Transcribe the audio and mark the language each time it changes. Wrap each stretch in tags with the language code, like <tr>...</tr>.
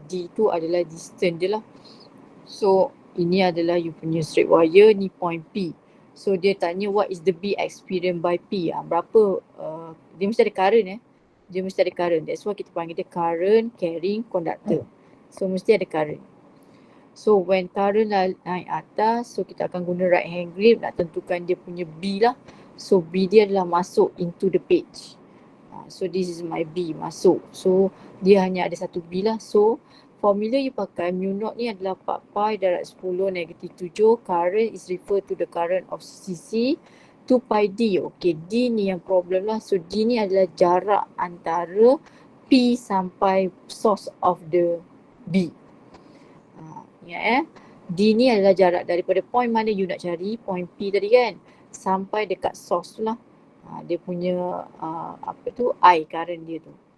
<ms>D tu adalah distance dia lah. So ini adalah you punya straight wire, ni point P. So dia tanya</ms> <en>what is the B experienced by P.</en> <ms>Berapa dia mesti ada current Dia mesti ada current.</ms> <en>That's why</en> <ms>kita panggil dia</ms> <en>current carrying conductor.</en> <ms>So mesti ada current. So when current naik atas, so kita akan guna right hand grip nak tentukan dia punya B lah.</ms> <en>So B</en> <ms>dia adalah masuk</ms> <en>into the page. So this is my B masuk.</en> <ms>So dia hanya ada satu B lah. So formula you pakai mu naught ni adalah 4 pi darab 10 negatif 7.</ms> <en>Current is refer to the current of CC 2 pi D.</en> <ms>Okay, D ni yang problem lah. So D ni adalah jarak antara P sampai</ms> <en>source of the B.</en> <ms>Ingat D ni adalah jarak daripada point mana you nak cari, point P tadi kan, sampai dekat source tu lah. Dia punya I current dia tu.</ms>